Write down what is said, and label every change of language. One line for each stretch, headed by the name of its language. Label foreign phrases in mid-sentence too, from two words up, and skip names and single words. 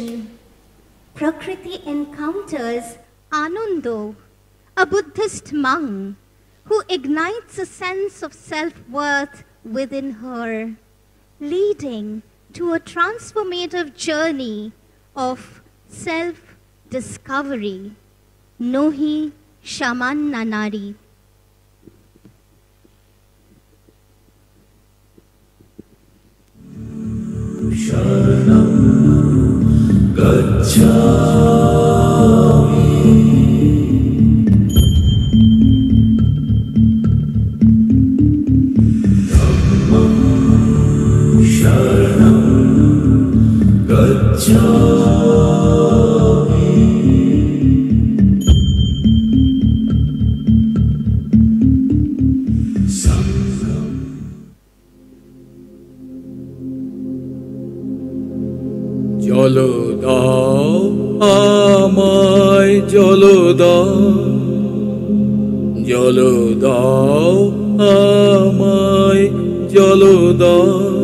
English: Prakriti encounters Anando, a Buddhist monk who ignites a sense of self-worth within her, leading to a transformative journey of discovery, Nohi Shamanna Nari.
Pali: Sharanam gacchami. Dhammam sharanam gacchami. Sangham.
Bangla: জল দাও আমায়, জল দাও, জল দাও আমায়, জল দাও।